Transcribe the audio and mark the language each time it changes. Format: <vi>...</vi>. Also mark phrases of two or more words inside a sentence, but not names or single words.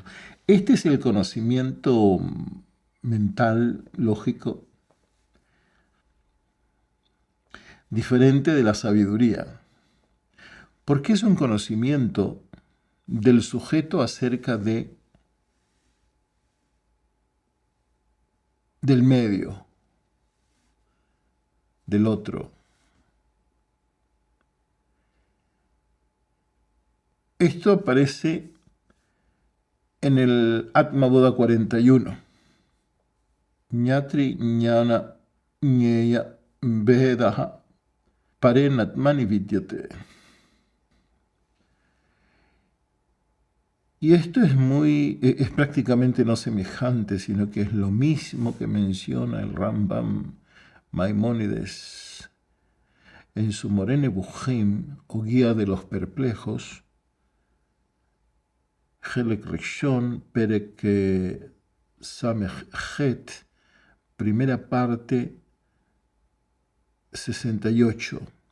<es>Este es el conocimiento mental, lógico, diferente de la sabiduría, porque es un conocimiento del sujeto acerca del medio, del otro. Esto aparece en el Atma Bodha 41.</es> <sa>Ñatri ñana ñeya vedaha parenatmani vidyate.</sa> <es>Y esto es prácticamente no semejante, sino que es lo mismo que menciona el Rambam Maimónides en su Moreh Nevuchim, o Guía de los Perplejos,</es> <he>Helek Rishon, Perek Samech Het,</he> <es>primera parte, 68,</es>